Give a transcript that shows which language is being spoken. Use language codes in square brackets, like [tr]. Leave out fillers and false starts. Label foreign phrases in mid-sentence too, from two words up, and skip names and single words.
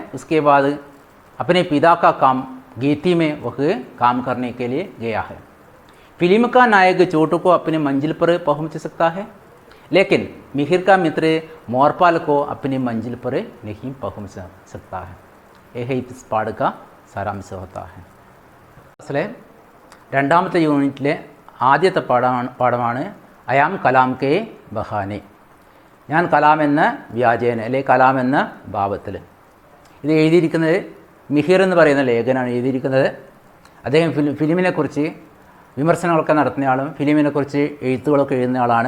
[hi] उसके बाद अपने पिता का काम गीती में वह काम करने के लिए गया है। फिल्म का नायक छोटू को अपनी मंजिल पर पहुंच सकता है, लेकिन मिहिर का मित्र मोरपाल को अपनी मंजिल पर नहीं पहुंच सकता है। यह इस पाठ का सारांश होता है। [ml] असले രണ്ടാമത്തെ യൂണിറ്റിലെ ആദ്യത്തെ പാഠമാണ് അയാം കലാം കെ ബഹാനെ. ഞാൻ കലാം എന്ന വ്യാജേന അല്ലെ കലാം എന്ന ഭാവത്തിൽ. ഇത് എഴുതിയിരിക്കുന്നത് മിഹിർ എന്ന് പറയുന്ന ലേഖനാണ് എഴുതിയിരിക്കുന്നത്. അദ്ദേഹം ഫിലിമിനെക്കുറിച്ച് വിമർശനങ്ങളൊക്കെ നടത്തുന്നയാളും ഫിലിമിനെക്കുറിച്ച് എഴുത്തുകളൊക്കെ എഴുതുന്നയാളാണ്.